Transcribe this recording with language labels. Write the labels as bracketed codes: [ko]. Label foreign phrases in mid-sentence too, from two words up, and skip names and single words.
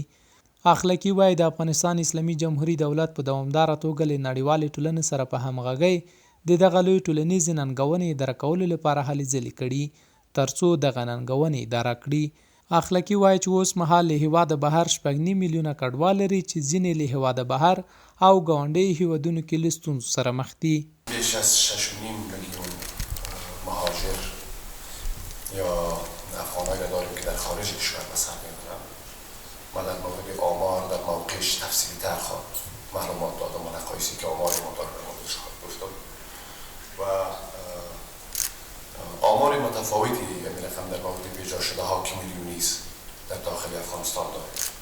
[ps] اخلاقي وایي د افغانستان اسلامي جمهوري دولت په دوامداره توګه له نړیوالې ټولنې سره په همغږۍ د دغه لوی ټولنیزې ننګونې اداره کولو لپاره هلې ځلې کړي ترڅو دغه ننګونې اداره کړي. اخلاقي وایي چې اوس مهال له هیواده بهر 9.5 میلیونه کډوال لري چې ځینې له هیواده بهر او ګاونډي هیوادونو کې له ستونزو سره مخ دي. [fa] بیش از 6.5 میلیون مهاجر یا افغانایی را داریم که در خارج کشور به سر میبرند. من در مورد آمار در موقعش تفصیلی تر معلومات دادم و نقایصی که آمار ما داره در موردش گفتم و آمار متفاوتی یعنی رقم در مورد بیجا شده ها که میلیونی است در داخل افغانستان داریم.